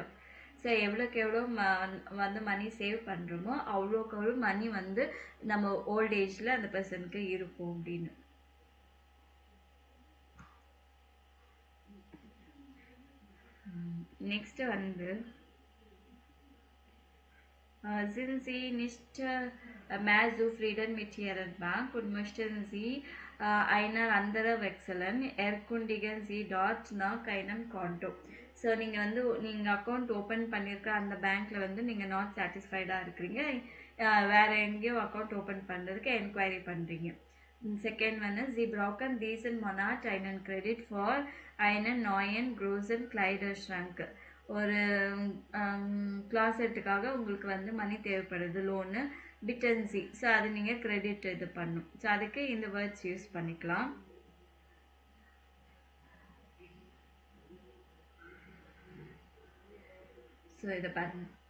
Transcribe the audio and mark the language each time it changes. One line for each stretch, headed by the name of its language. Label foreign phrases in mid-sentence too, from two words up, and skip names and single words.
Tamil: ஸோ எவ்வளோக்கு எவ்வளோ வந்து
English: money save
Tamil: பண்ணுறோமோ அவ்வளோக்கு அவ்வளோ மணி வந்து நம்ம
English: old ageல்
Tamil: அந்த பர்சனுக்கு இருக்கும் அப்படின்னு.
German: நெக்ஸ்ட் வந்து sind Sie nicht mehr zufrieden mit Ihrer Bank und möchten Sie einer anderen wechseln, erkundigen Sie dort nach einem Konto.
Tamil: ஸோ நீங்கள் வந்து நீங்கள்
English: account open
Tamil: பண்ணியிருக்க அந்த பேங்க்கில் வந்து நீங்கள்
English: not satisfiedஆக
Tamil: இருக்கிறீங்க, வேறு எங்கேயோ
English: account open
Tamil: பண்ணுறதுக்கு என்கொயரி பண்ணுறீங்க.
German: செகண்ட் வந்து Sie brauchen diesen Monat einen Credit for einen neuen großen Kleiderschrank.
Tamil: ஒரு கிளாசெட்டுக்காக உங்களுக்கு வந்து மணி தேவைப்படுது, லோனு பிட்டன்சி. ஸோ அது நீங்கள் கிரெடிட் இது பண்ணும். ஸோ அதுக்கு இந்த
English: words use
Tamil: பண்ணிக்கலாம். ஸோ இதை பாருங்க.